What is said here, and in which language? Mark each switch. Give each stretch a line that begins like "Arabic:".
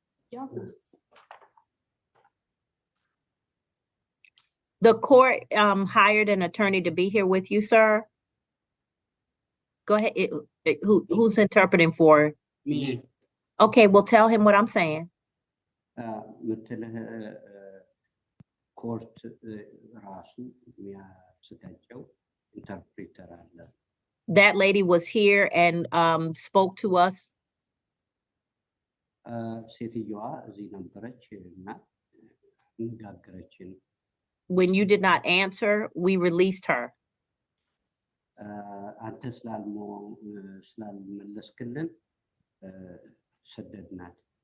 English: Y'all can- The court hired an attorney to be here with you, sir. Go ahead. Who's interpreting for? Me. Okay, well, tell him what I'm saying.
Amharic: ምትልህ ኮርት ራሱ የሚያዘጋጀው ኢንተርፕሬተር አለ።
English: That lady was here and spoke to us.
Amharic: ሴትዮዋ እዚህ ነበረች እና ነጋገረችን።
English: When you did not answer, we released her.
Amharic: አንተ ስላልመለስክልን ሰደድናት።